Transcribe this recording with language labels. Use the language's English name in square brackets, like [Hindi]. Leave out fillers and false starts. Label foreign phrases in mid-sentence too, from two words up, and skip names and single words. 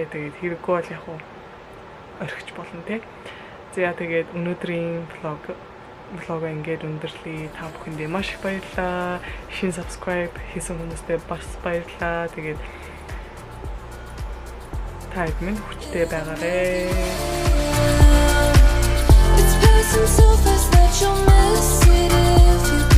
[Mongolian] Тэгээд хэрэггүй бол яг орхиж болно тий. За тэгээд өнөөдрийн влога ингээд өндөрлөе. Та бүхэндээ маш их баярлалаа. Шинэ subscribe хийсэн хүмүүстээ бас баярлалаа. Тэгээд та бүхэн хүчтэй байгаарэ. [English] It's passing so fast that you'll miss it if you